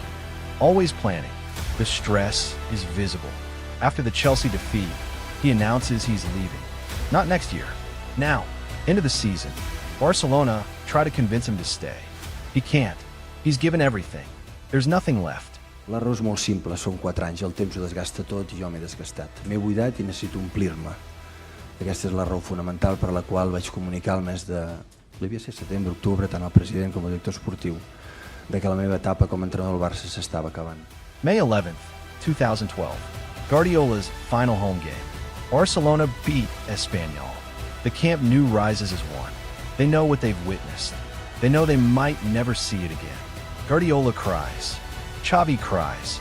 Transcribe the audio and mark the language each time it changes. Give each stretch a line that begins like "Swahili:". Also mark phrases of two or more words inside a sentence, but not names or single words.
English: Always planning. The stress is visible. After the Chelsea defeat, he announces he's leaving. Not next year. Now. End of the season. Barcelona try to convince him to stay. He can't. He's given everything. There's nothing left.
Catalan: L'error és molt simple, són 4 anys, el temps ho desgasta tot i jo m'he desgastat. M'he buidat i necessito omplir-me. Aquesta és la raó fonamental per la qual vaig comunicar el mes de... devia ser setembre, octubre, tant al president com al director esportiu, de que la meva etapa com a entrenador del Barça s'estava acabant.
English: May 11th, 2012. Guardiola's final home game. Barcelona beat Espanyol. The Camp Nou rises as one. They know what they've witnessed. They know they might never see it again. Guardiola cries. Xavi cries.